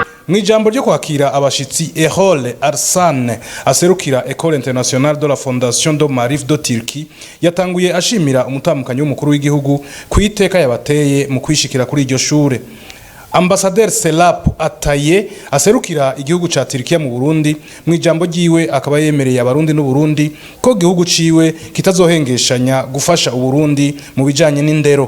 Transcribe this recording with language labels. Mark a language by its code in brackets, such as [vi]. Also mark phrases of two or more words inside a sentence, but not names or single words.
[rn] Mwijambo ryo kwakira abashitsi Erol Arsane aserukira École Internationale de la Fondation de Marif de Turquie yatanguye ashimira umutamukanyi w'umukuru w'igihugu kwiteka yabateye mu kwishikira kuri iryo shure. Ambassadeur Selap Ataye aserukira igihugu ca Turkiya mu Burundi mwijambo ryiwe akaba yemereye abarundi n'u Burundi ko igihugu ciwe kitazohengeshanya gufasha uburundi mu bijanye n'indero.